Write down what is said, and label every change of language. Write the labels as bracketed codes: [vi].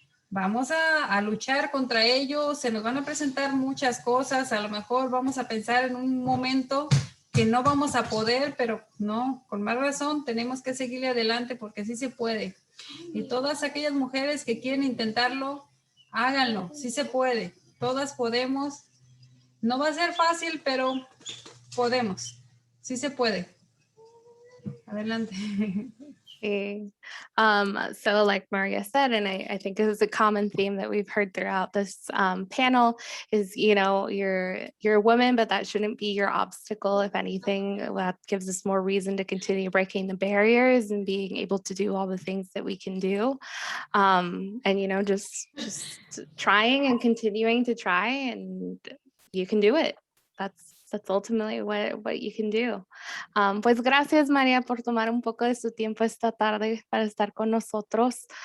[es] Vamos a luchar contra ellos, se nos van a presentar muchas cosas, a lo mejor vamos a pensar en un momento que no vamos a poder, pero no, con más razón tenemos que seguirle adelante porque sí se puede. Y todas aquellas mujeres que quieren intentarlo, háganlo, sí se puede, todas podemos. No va a ser fácil, pero podemos, sí se puede. Adelante. [en] Okay. So like Maria said, and I think this is a common theme that we've heard throughout this panel is, you know, you're a woman, but that shouldn't be your obstacle. If anything, that gives us more reason to continue breaking the barriers and being able to do all the things that we can do. And, you know, just trying and continuing to try, and you can do it. That's ultimately what you can do. [es] Pues gracias, María, por tomar un poco de su tiempo esta tarde para estar con nosotros.